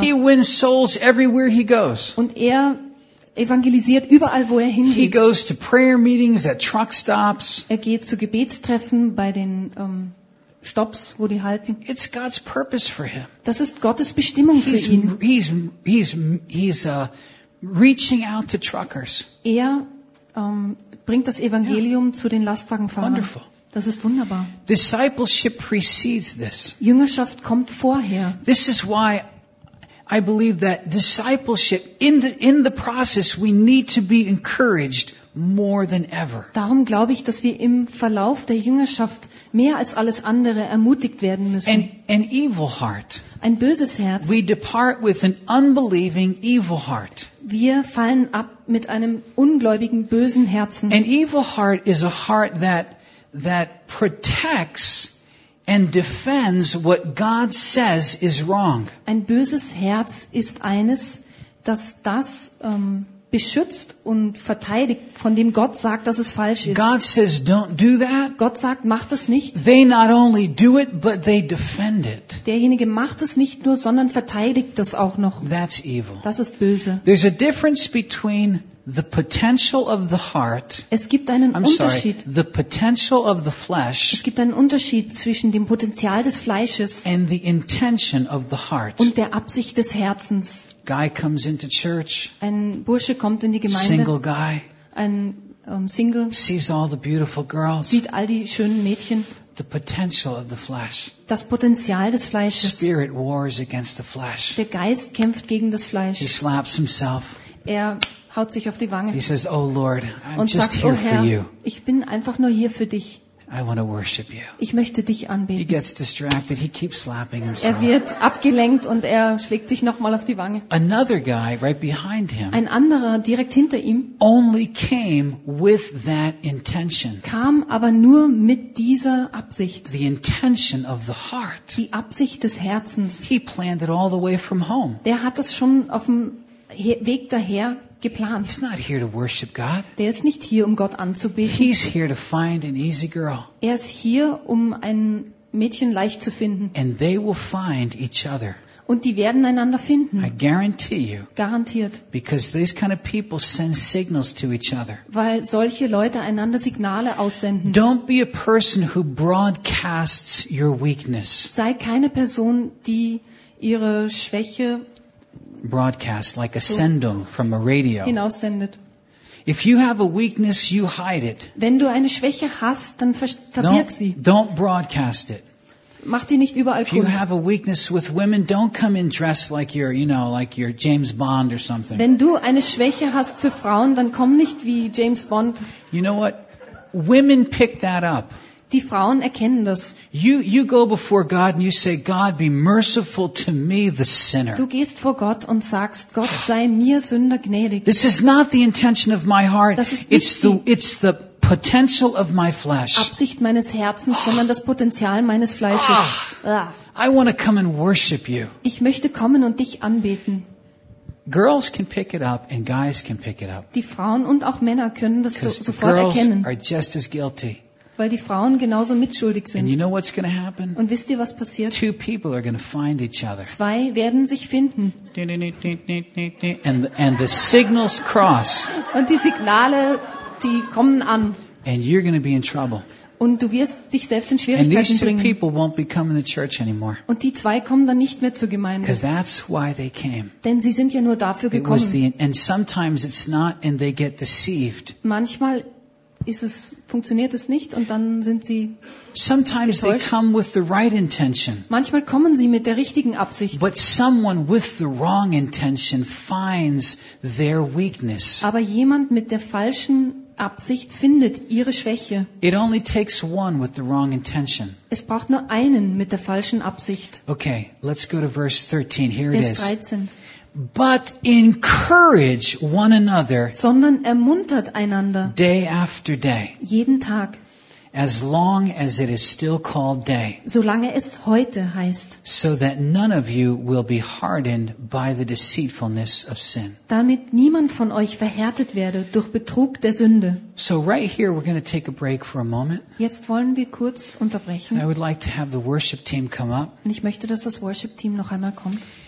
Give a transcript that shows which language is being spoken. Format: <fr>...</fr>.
<en>He wins souls everywhere he goes.</en> <de>Und er evangelisiert überall, wo er hingeht.</de> <en>He goes to prayer meetings at truck stops.</en> <de>Er geht zu Gebetstreffen bei den Stops, wo die halten.</de> <en>It's God's purpose for him.</en> <de>Das ist Gottes Bestimmung für ihn.</de> <en>He's reaching out to truckers.</en> <de>Er bringt das Evangelium zu den Lastwagenfahrern.</de> <en>Wonderful.</en> <de>Das ist wunderbar.</de> <en>Discipleship precedes this.</en> <de>Jüngerschaft kommt vorher.</de> <en>This is why I believe that discipleship in the process we need to be encouraged more than ever.</en> <de>Darum glaube ich, dass wir im Verlauf der Jüngerschaft mehr als alles andere ermutigt werden müssen.</de> <en>An evil heart.</en> <de>Ein böses Herz.</de> <en>We depart with an unbelieving evil heart.</en> <de>Wir fallen ab mit einem ungläubigen bösen Herzen.</de> <en>An evil heart is a heart that protects and defends what God says is wrong.</en> <de>Ein böses Herz ist eines, das beschützt und verteidigt, von dem Gott sagt, dass es falsch ist.</de> <en>God says, don't do that.</en> <de>Gott sagt, mach das nicht.</de> <en>They not only do it, but they defend it.</en> <de>Derjenige macht es nicht nur, sondern verteidigt das auch noch.</de> <en>That's evil.</en> <de>Das ist böse.</de> <en>There's a difference between the potential of the heart.</en> <de>Es gibt einen Unterschied.</de> <en>The potential of the flesh.</en> <de>Es gibt einen Unterschied zwischen dem Potenzial des Fleisches.</de> <en>And the intention of the heart.</en> <de>Und der Absicht des Herzens.</de> <en>Guy comes into church.</en> <de>Ein Bursche kommt in die Gemeinde.</de> <en>Single guy.</en> <de>Ein Single.</de> <en>Sees all the beautiful girls.</en> <de>Sieht all die schönen Mädchen.</de> <en>The potential of the flesh.</en> <de>Das Potenzial des Fleisches.</de> <en>Spirit wars against the flesh.</en> <de>Der Geist kämpft gegen das Fleisch.</de> <en>He slaps himself.</en> <de>Er haut sich auf die Wange.</de> <en>He says, "Oh Lord, I'm</en> <de>und</de> <en>just</en> <de>sagt,</de> <en>here</en> <de>oh Herr,</de> <en>for you.</en> <de>Ich bin einfach nur hier für dich.</de> <en>I want to worship you."</en> <de>Ich möchte dich anbeten.</de> <en>He gets distracted. He keeps slapping himself.</en> <de>Er wird abgelenkt und er schlägt sich nochmal auf die Wange.</de> <en>Another guy right behind him.</en> <de>Ein anderer direkt hinter ihm.</de> <en>Only came with that intention.</en> <de>Kam aber nur mit dieser Absicht.</de> <en>The intention of the heart.</en> <de>Die Absicht des Herzens.</de> <en>He planned it all the way from home.</en> <de>Der hat das schon auf dem Weg daher geplant.</de> <en>He's not here to worship God.</en> <de>Der ist nicht hier, um Gott anzubeten.</de> <en>He's here to find an easy girl.</en> <de>Er ist hier, um ein Mädchen leicht zu finden.</de> <en>And they will find each other.</en> <de>Und die werden einander finden.</de> <en>I guarantee you.</en> <de>Garantiert.</de> <en>Because these kind of people send signals to each other.</en> <de>Weil solche Leute einander Signale aussenden.</de> <en>Don't be a person who broadcasts your weakness.</en> <de>Sei keine Person, die ihre Schwäche</de> <en>broadcast like a Sendung from a radio.</en> <de>Hinaussendet.</de> <en>If you have a weakness, you hide it.</en> <de>Wenn du eine Schwäche hast, dann verbirg sie.</de> <en>Don't broadcast it.</en> <de>Mach die nicht überall kund.</de> <en>If you have a weakness with women, don't come in dressed like you're, you know, like you're James Bond or something.</en> <de>Wenn du eine Schwäche hast für Frauen, dann komm nicht wie James Bond.</de> <en>You know what? Women pick that up.</en> <de>Die Frauen erkennen das.</de> <en>You go before God and you say, God, be merciful to me, the sinner.</en> <de>Du gehst vor Gott und sagst, Gott sei mir Sünder gnädig.</de> <en>This is not the intention of my heart.</en> <de>Das ist nicht</de> <en>it's the potential of my flesh.</en> <de>Absicht meines Herzens, sondern das Potenzial meines Fleisches.</de> <en>I want to come and worship you.</en> <de>Ich möchte kommen und dich anbeten.</de> <en>Girls can pick it up and guys can pick it up.</en> <de>Die Frauen und auch Männer können das sofort erkennen.</de> <en>Are just as guilty.</en> <de>Weil die Frauen genauso mitschuldig sind.</de> <en>And you know what's gonna happen?</en> <de>Und wisst ihr, was passiert?</de> <en>Two people are gonna find each other.</en> <de>Zwei werden sich finden.</de> <en>And the signals cross.</en> <de>Und die Signale, die kommen an.</de> <en>And you're gonna be in trouble.</en> <de>Und du wirst dich selbst in Schwierigkeiten</de> <en>and these two</en> <de>bringen.</de> <en>People won't be coming to church anymore.</en> <de>Und die zwei kommen dann nicht mehr zur Gemeinde.</de> <en>Because that's why they came.</en> <de>Denn sie sind ja nur dafür gekommen.</de> <en>And sometimes it's not and they get deceived.</en> <de>Manchmal funktioniert es nicht und dann sind sie</de> <en>sometimes</en> <de>getäuscht.</de> <en>They come with the right intention.</en> <de>Manchmal kommen sie mit der richtigen Absicht.</de> <en>But someone with the wrong intention finds their weakness.</en> <de>Aber jemand mit der falschen Absicht findet ihre Schwäche.</de> <en>It only takes one with the wrong intention.</en> <de>Es braucht nur einen mit der falschen Absicht.</de> <en>Okay, let's go to verse 13. Here it is.</en> <de>Vers 13.</de> <en>But encourage one another,</en> <de>sondern ermuntert einander,</de> <en>day after day,</en> <de>jeden Tag,</de> <en>as long as it is still called day,</en> <de>solange es heute heißt,</de> <en>so that none of you will be hardened by the deceitfulness of sin,</en> <de>damit niemand von euch verhärtet werde durch Betrug der Sünde.</de> <en>So right here we're going to take a break for a moment.</en> <de>Jetzt wollen wir kurz unterbrechen.</de> <en>I would like to have the worship team come up.</en> <de>Und ich möchte, dass das Worship Team noch einmal kommt.</de>